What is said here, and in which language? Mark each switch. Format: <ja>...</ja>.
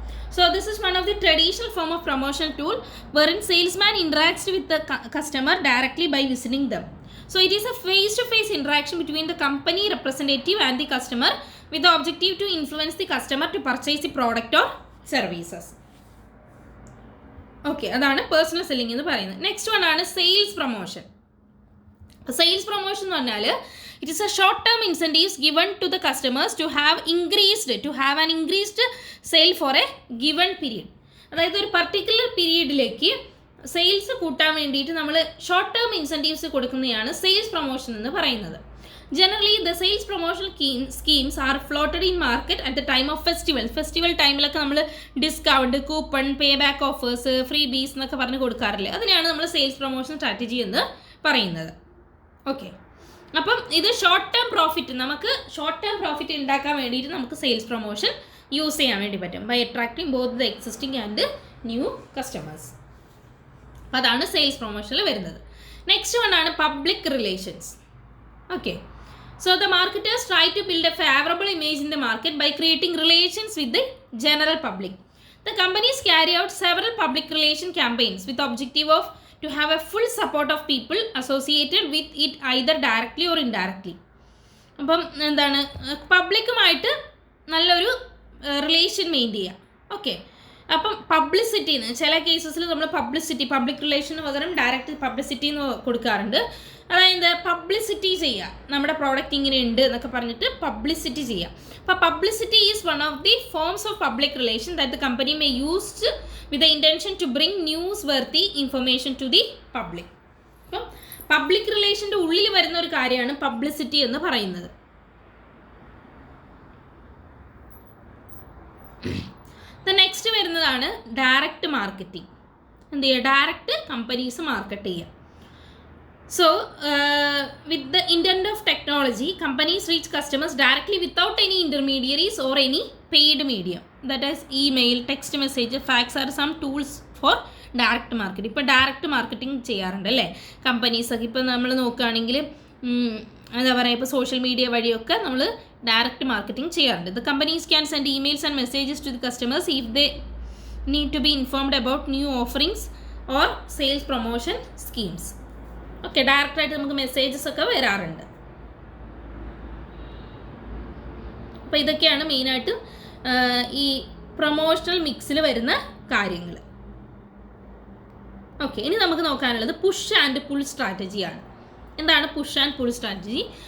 <en>So this is one of the traditional form of promotion tool wherein salesman interacts with the customer directly by visiting them. So it is a face-to-face interaction between the company representative and the customer with the objective to influence the customer to purchase the product or services.</en> <ml>Okay, അതാണ് personal selling എന്ന് പറയുന്നത്. Next one ആണ് sales promotion. Sales promotion എന്ന് പറഞ്ഞാൽ</ml> <en>it is a short term incentives given to the customers to have an increased sale for a given period.</en> <ml>അതായത് ഒരു particular പീരീഡിലേക്ക് sales കൂട്ടാൻ വേണ്ടിയിട്ട് നമ്മൾ ഷോർട്ട് ടേം ഇൻസെൻറ്റീവ്സ് കൊടുക്കുന്നതാണ് സെയിൽസ് പ്രൊമോഷൻ എന്ന് പറയുന്നത്.</ml> <en>generally the sales promotion schemes are floated in market at the time of</en> <ml>festival ടൈമിലൊക്കെ നമ്മൾ discount, coupon, pay back offers, free ബീസ് എന്നൊക്കെ പറഞ്ഞ് കൊടുക്കാറില്ലേ, അതിനെയാണ് നമ്മൾ സെയിൽസ് പ്രൊമോഷൻ സ്ട്രാറ്റജി എന്ന് പറയുന്നത്. ഓക്കെ, അപ്പം ഇത് ഷോർട്ട് ടേം പ്രോഫിറ്റ് ഉണ്ടാക്കാൻ വേണ്ടിയിട്ട് നമുക്ക് സെയിൽസ് പ്രൊമോഷൻ യൂസ് ചെയ്യാൻ വേണ്ടി പറ്റും</ml> <en>By attracting both the existing and new customers.</en> <ml>അതാണ് സെയിൽസ് പ്രൊമോഷനിൽ വരുന്നത്. നെക്സ്റ്റ് വൺ ആണ് public relations.</ml> <en>Okay, so the marketers try to build a favorable image in the market by creating relations with the general public. The companies carry out several public relation campaigns with the objective of to have a full support of people associated with it either directly or indirectly.</en> <ml>അപ്പം എന്താണ്, പബ്ലിക്കുമായിട്ട് നല്ലൊരു relation maintain ചെയ്യുക. Okay, അപ്പം പബ്ലിസിറ്റിന്ന് ചില കേസസിൽ നമ്മൾ public റിലേഷന് പകരം direct publicity എന്ന് കൊടുക്കാറുണ്ട്. അതായത് പബ്ലിസിറ്റി ചെയ്യുക, നമ്മുടെ പ്രോഡക്റ്റ് ഇങ്ങനെ ഉണ്ട് എന്നൊക്കെ പറഞ്ഞിട്ട് പബ്ലിസിറ്റി ചെയ്യുക.</ml> <en>അപ്പോൾ publicity is one of the forms of public relation that the company may used with the intention to bring newsworthy information to the public.</en> <ml>അപ്പം പബ്ലിക് റിലേഷൻ്റെ ഉള്ളിൽ വരുന്ന ഒരു കാര്യമാണ് പബ്ലിസിറ്റി എന്ന് പറയുന്നത്. നെക്സ്റ്റ് വരുന്നതാണ് ഡയറക്റ്റ് മാർക്കറ്റിംഗ്. എന്ത് ചെയ്യുക, ഡയറക്റ്റ് കമ്പനീസ് മാർക്കറ്റ് ചെയ്യുക.</ml> <en>So, with the intent of technology, companies reach customers directly without any intermediaries or any paid medium. That is, email, text message, fax are some tools for direct marketing.</en> <ml>ഇപ്പോൾ direct marketing ചെയ്യാറുണ്ട് അല്ലേ കമ്പനീസൊക്കെ. ഇപ്പോൾ നമ്മൾ നോക്കുകയാണെങ്കിൽ എന്താ പറയുക, ഇപ്പോൾ social media വഴിയൊക്കെ നമ്മൾ ഡയറക്റ്റ് മാർക്കറ്റിംഗ് ചെയ്യാറുണ്ട്.</ml> <en>The companies can send emails and messages to the customers if they need to be informed about new offerings or sales promotion schemes.</en> <ml>Okay, ഡയറക്റ്റായിട്ട് നമുക്ക് മെസ്സേജസ് ഒക്കെ വരാറുണ്ട്. അപ്പോൾ ഇതൊക്കെയാണ് മെയിനായിട്ട് ഈ പ്രൊമോഷണൽ മിക്സിൽ വരുന്ന കാര്യങ്ങൾ. ഓക്കെ, ഇനി നമുക്ക് നോക്കാനുള്ളത് പുഷ് ആൻഡ് പുൾ സ്ട്രാറ്റജിയാണ്. എന്താണ് പുഷ് ആൻഡ് പുൾ സ്ട്രാറ്റജി?</ml>